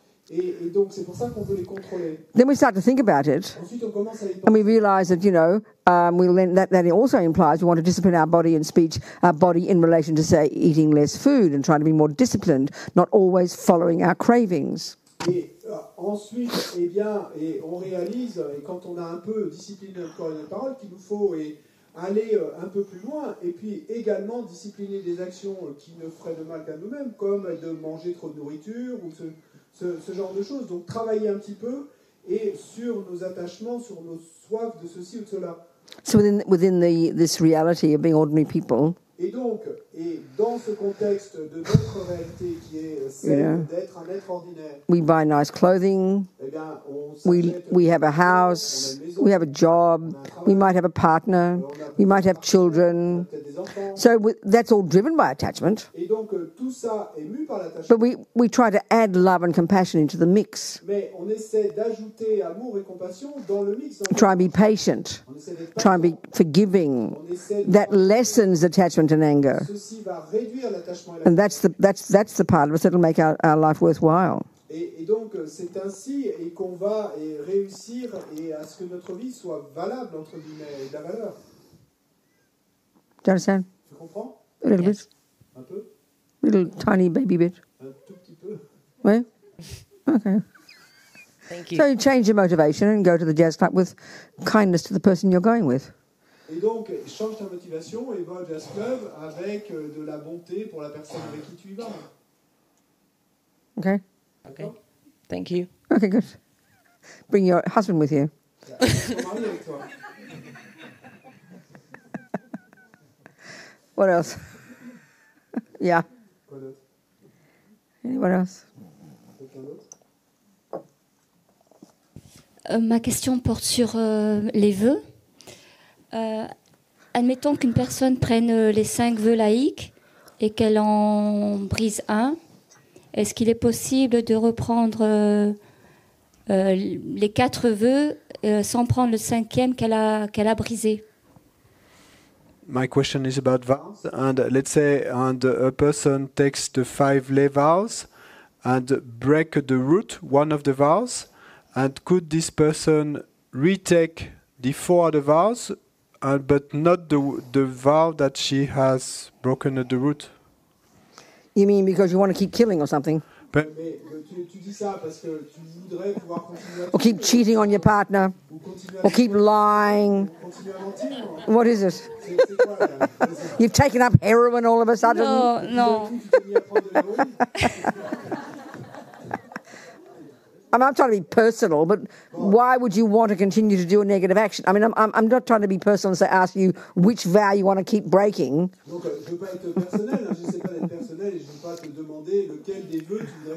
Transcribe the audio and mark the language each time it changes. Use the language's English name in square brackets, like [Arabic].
[French] Et donc, c'est pour ça qu'on veut les contrôler. [English] Then we start to think about it. [French] Ensuite, on commence à y [English] And [French] penser. [English] we realize that, you know, that also implies we want to discipline our body and speech, our body in relation to, say, eating less food and trying to be more disciplined, not always following our cravings. [French] Et ensuite, eh bien, et on réalise, et quand on a un peu discipliné notre corps et notre parole, qu'il nous faut aller un peu plus loin, et puis également discipliner des actions qui ne feraient de mal qu'à nous-mêmes, comme de manger trop de nourriture, ou ce genre de choses. Donc travailler un petit peu, et sur nos attachements, sur nos soifs de ceci ou de cela. [English] So within this reality of being ordinary people, [French] Et donc, dans ce contexte de notre réalité qui est celle d'être un être ordinaire, [English] we buy nice clothing, [French] eh bien, on [English] we have a house, we have a job, we might have a partner, we might have children, [French] des enfants. [English] So that's all driven by attachment. [French] Et donc tout ça est mu par l'attachement. [English] But we try to add love and compassion into the mix. [French] Mais on essaie d'ajouter amour et compassion dans le mix. [English] Try and be patient. Try and be forgiving. That lessens attachment and anger. [French] Ceci va réduire l'attachement et [English] And that's the part of us that'll make our life worthwhile. [French] Et donc c'est ainsi et qu'on va réussir et à ce que notre vie soit valable entre guillemets et de la valeur. [English] Do you understand? [French] Tu comprends? [English] A little bit. [French] Un peu? [English] Little tiny baby bit. [French] Un tout petit peu. Ouais? Okay. [English] Thank you. So you change your motivation and go to the jazz club with kindness to the person you're going with. [French] Et donc change ta motivation et va au jazz club avec de la bonté pour la personne avec qui tu y vas. [English] Okay? Okay. Thank you. Okay, good. Bring your husband with you. [French] Ton mari avec toi. [English] What else? Yeah. [French] Quoi d'autre? [English] Anyone else? [French] Quelqu'un d'autre? Ma question porte sur les vœux. Admettons qu'une personne prenne les 5 vœux laïques et qu'elle en brise un. Est-ce qu'il est possible de reprendre les 4 vœux sans prendre le 5e qu'elle a brisé? [English] My question is about vows, and let's say a person takes the 5 lay vows and break the root, one of the vows, and could this person retake the 4 other vows, but not the vow that she has broken at the root? You mean because you want to keep killing or something? [French] Mais tu dis ça parce que tu voudrais pouvoir continuer à [English] Or keep cheating on your partner? Or keep lying? [French] continuer à mentir. [English] What is it? [French] C'est quoi là? [English] You've taken up heroin all of a sudden? [French] Non. Tu t'es mis à prendre de l'héroïne. [English] I mean, I'm trying to be personal, but why would you want to continue to do a negative action? I mean, I'm not trying to be personal and ask you which vow you want to keep breaking. [French] Donc, je ne veux pas être personnel, je ne sais pas d'être personnel et je ne veux pas te demander lequel des vœux tu voudrais.